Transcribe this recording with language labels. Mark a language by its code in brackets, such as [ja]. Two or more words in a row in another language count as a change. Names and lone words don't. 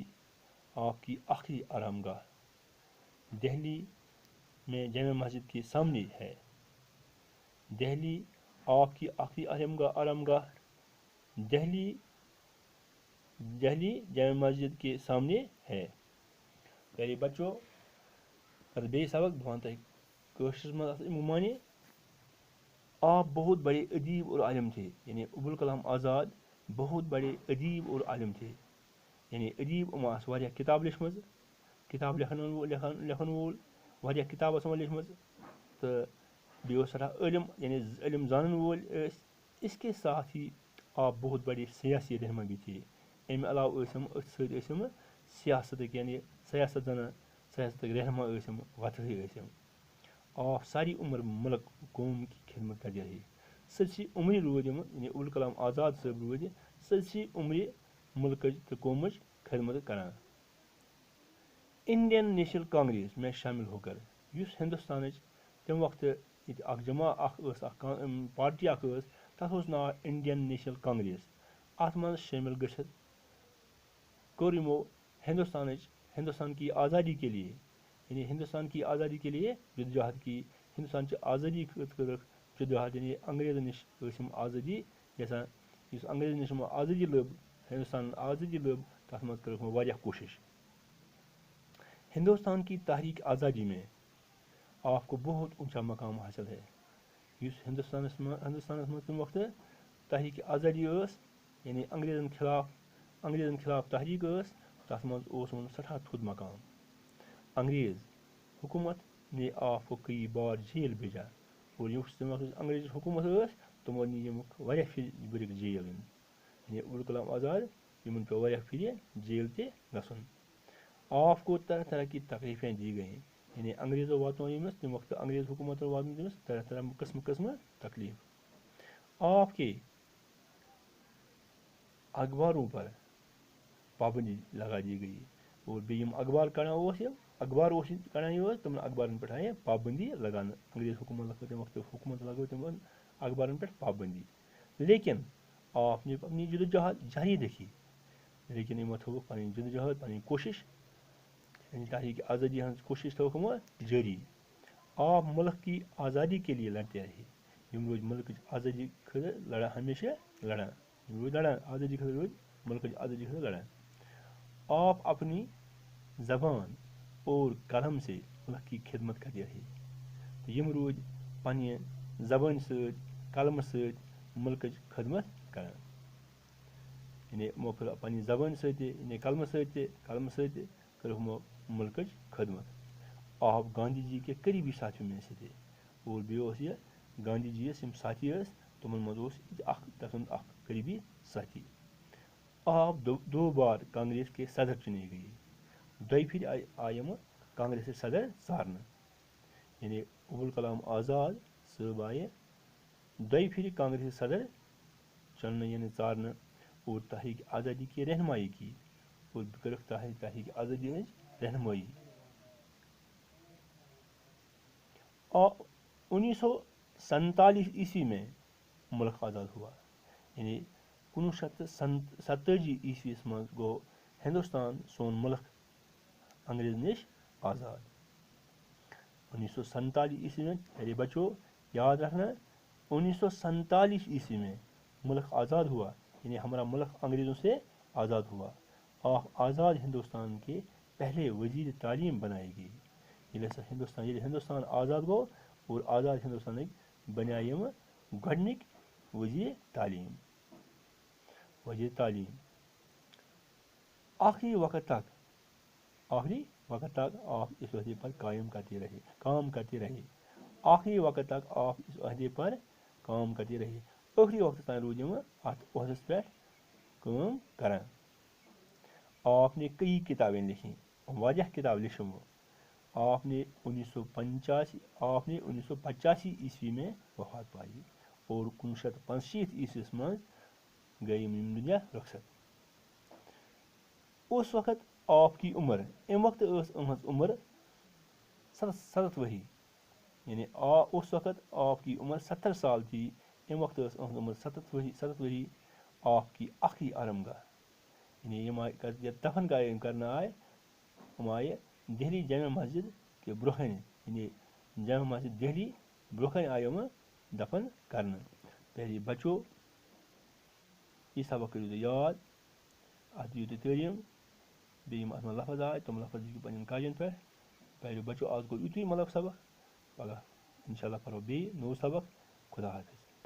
[ur] آپ کی آخری آرام گاہ دہلی میں جامع مسجد کے سامنے ہے۔ دہلی آپ کی آخری آرام گاہ دہلی جامع مسجد کے سامنے ہے۔ پیارے بچوں، [ks] بیٚیہِ سبق بہٕ وَنہٕ تۄہہِ کٲشرِس منٛز اَتھ معنی۔ [ur] آپ بہت بڑے ادیب اور عالم تھے، یعنی ابوالکلام آزاد بہت بڑے ادیب اور عالم تھے، یعنی [ks] ادیب یِمو آسہٕ واریاہ کتاب لیچھمٕژ، کتاب لیکھن وول واریاہ کتاب ٲس یِمو لیچھمٕژ، تہٕ بیٚیہِ اوس سٮ۪ٹھاہ عٲلِم یعنی علم زانن وول ٲسۍ۔ [ur] اس کے ساتھ ہی آپ بہت بڑے سیاسی رہنما بھی تھے۔ [ks] اَمہِ علاوٕ ٲسۍ یِم أتھۍ سۭتۍ ٲسۍ یِم سیاستٕکۍ یعنی سیاست زنان سیاستٕکۍ رہنما ٲسِم وۄتھٲے ٲسِم آف [ur] ساری عمر مُلک قوم کی خدمت کرتے رہے [ks] سٲرسٕے عمرِ روٗدۍ یِم یعنی ابوالکلام آزاد صٲب روٗدۍ سٲرسٕے عمرِ مُلکٕچ تہٕ قومٕچ خدمت کران [ur] انڈین نیشنل کانگریس میں شامل ہو کر [ks] یُس ہندوستانٕچ تمہِ وقتہٕ ییٚتہِ اکھ جماع اکھ ٲس اکھ پارٹی اکھ ٲس تتھ اوس ناو انڈین نیشنل کانگریس اتھ منٛز شٲمِل گٔژھِتھ کوٚر یِمو [ur] ہندوستان کی آزادی کے لیے یعنی ہندوستان کی آزادی کے لیے جدوجہد کی [ks] ہندوستانچہِ آزٲدی خٲطرٕ کٔرٕکھ جدوجہد یعنی انگریزن نِش ٲسۍ یِم آزٲدی یژھان یُس انگریزن نِش یِمو آزٲدی لٔب ہندوستانن آزٲدی لٔب تتھ منٛز کٔرٕکھ یِمو واریاہ کوٗشش [ur] ہندوستان کی تحریک آزادی میں آپ کو بہت اونچا مقام حاصل ہے [ks] یُس ہندوستانس منٛز تمہِ وقتہٕ تحریک آزادی ٲس یعنی انگریزن خلاف تحریک ٲس تتھ منٛز اوس یِمن سٮ۪ٹھاہ تھوٚد مقام [ur] انگریز حکوٗمت نے آپ کو کئی بار جیل بھیجا اور [ks] یُس تمہِ وقتٕچ انگریز حکوٗمت ٲس تِمو نی یِمُک واریاہ پھِرِ بٔرِکھ جیل یعنی ابوالکلام آزاد یِمن پیوٚو واریاہ پھِرِ جیل تہِ گژھُن [ur] آپ کو طرح طرح کی تکلیفیں دی گئیں [ks] یعنی انگریزو واتنو ییٚمِس تمہِ وقتہٕ انگریز حکوٗمتو واتنو تٔمِس طرح طرح قٕسمہٕ تکلیف [ur] آپ کے اخباروں پر پابندی لگا دی گئی اور [ks] بیٚیہِ یِم اخبار کڑان اوس یہِ اخبار اوس یہِ کڑان یہِ تِمن اخبارن پٮ۪ٹھ آیہِ پابندی لگاونہٕ انگریز حکوٗمت لگٲو تمہِ وقتہٕ حکوٗمت لگٲو تِمن اخبارن پٮ۪ٹھ پابندی [ur] لیکن آپ نے اپنی جدوجہد جاری رکھی [ks] لیکن یِمو تھٲوٕکھ پنٕنۍ جدوجہد پنٕنۍ کوٗشش یعنی تحریک آزادی ہٕنٛز کوٗشش تھٲوٕکھ یِمو جٲری [ur] آپ ملک کی آزادی کے لیے لڑتے رہے [ks] یِم روٗدۍ ملکٕچ آزادی خٲطرٕ لڑان ہمیشہ لڑان یِم روٗدۍ لڑان آزادی خٲطرٕ روٗدۍ ملکٕچ آزادی خٲطرٕ لڑان آپ [ur] اپنی زبان اور قلم سے ملک کی خدمت کرتے رہے [ks] تہٕ یِم روٗدۍ پننہِ زبٲنۍ سۭتۍ قلمہٕ سۭتۍ ملکٕچ خدمت کران یعنی یِمو کٔر پننہِ زبٲنۍ سۭتۍ تہِ یعنی قلمہٕ سۭتۍ تہِ کٔرٕکھ یِمو ملکٕچ خدمت [ur] آپ گاندھی جی کے قریبی ساتھیوں میں سے تھے اور [ks] بیٚیہِ اوس یہِ گاندھی جی یس یِم ساتھی ٲسۍ تِمن منٛز اوس اکھ تتھ منٛز اکھ [ur] قریبی ساتھی آپ دو بار کانگریس کے صدر چُنے گئے [ks] دۄیہِ پھِرِ آیہِ یِمہٕ کانگریسٕچ صدر ژارنہٕ یعنی ابوالکلام آزاد صٲب آیہِ دۄیہِ پھِرِ کانگریسٕچ صدر چُننہٕ یعنی ژارنہٕ [ur] اور تحریک آزادی کی رہنمائی کی [ks] اور کٔرٕکھ تحریک آزادی ہٕنٛز رہنمٲیی [ur] 1947 عیسوی میں ملک آزاد ہوا یعنی [ks] 1947 عیسویس منٛز گوٚو ہندوستان سون ملک انگریز نِش آزاد [ur] 1947 عیسوی میں میرے بچوں یاد رکھنا 1947 عیسوی میں ملک آزاد ہوا یعنی ہمارا ملک انگریزوں سے آزاد ہوا آپ آزاد ہندوستان کے پہلے وزیر تعلیم بنائے گئے [ks] ییٚلہِ ہندوستان آزاد گوٚو اور آزاد ہندوستانٕکۍ بنیٛاے یِمہٕ گۄڈنِکۍ وزیر تعلیٖم [ur] آخری وقت تک آپ اس عہدے پر کام کرتے رہے آخری وقت تک آپ اس عہدے پر کام کرتے رہے [ks] ٲخری وقتس تام روٗدۍ یِمہٕ اتھ عہدس پٮ۪ٹھ کٲم کران [ur] آپ نے کئی کتابیں لکھی [ks] واریاہ کتاب لیچھ یِمو [ur] آپ نے 1985 عیسوی میں وفات پائی اور [ks] 1965 عیسویس منٛز گٔے یِم دُنیا رخصت [ur] اس وقت آپ کی عمر [ks] امہِ وقتہٕ ٲس أہٕنٛز عمر 67 ؤری [ur] یعنی اس وقت آپ کی عمر 70 سال تھی [ks] امہِ وقتہٕ ٲس أہٕنٛز عمر 67 ؤری [ur] آپ کی آخری آرام گاہ یعنی [ks] یِم آیہِ یتھ دفن کرنہٕ آیہِ یِم آیہِ دہلی جامع مسجد کہِ برونٛہہ کنہِ یعنی جامع مسجد دہلی برونٛہہ کنہِ آیہِ یِمہٕ دفن کرنہٕ پہلے بچو یہِ سبق کٔرِو تُہۍ یاد اتھ دِیِو تُہۍ تعلیٖم بیٚیہِ یِم اتھ منٛز لفظ آے تِم لفظ لیکھِو پنٕنٮ۪ن کاغذن پٮ۪ٹھ پہلے بچو آز گوٚو یِتُے مطلب سبق پگاہ انشاء اللہ پرو بیٚیہِ نوٚو سبق خدا حافظ